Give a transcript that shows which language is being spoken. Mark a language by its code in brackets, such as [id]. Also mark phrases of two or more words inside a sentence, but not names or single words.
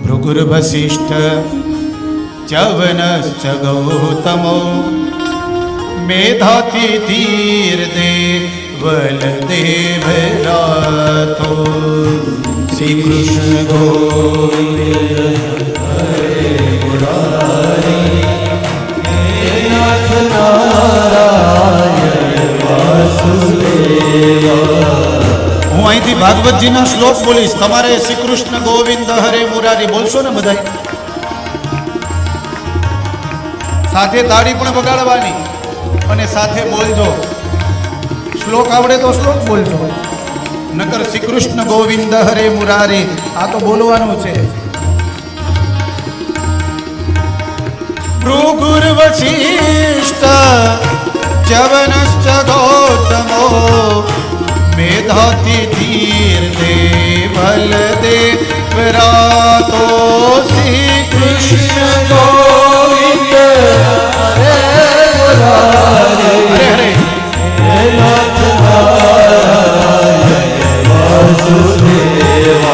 [sa] भृगुर्वसिष्ठ च्यवनश्च गौतमो मेधातिथीर्देवलदेवरातो श्री कृष्ण गोविंद हरे मुरारी नाथ नारायण वासुदेवा। [gu] હું અહીંથી ભાગવતજીના શ્લોક બોલીશ, તમારે [sa] શ્રી કૃષ્ણ ગોવિંદ હરે મુરારી [gu] બોલશો ને બધા સાથે, તાળી પણ વગાડવાની અને સાથે બોલજો. શ્લોક આવડે તો શ્લોક બોલજો, નકર [sa] શ્રી કૃષ્ણ ગોવિંદ હરે મુરારી [gu] આ તો બોલવાનું છે. [sa] ભૃગુર્વસિષ્ઠ ચ્યવનશ્ચ ગૌતમો मेधातिथीर्देवलदेवरातो श्री कृष्ण गोविंद हरे मुरारी हरे नाथ नारायण वासुदेवा।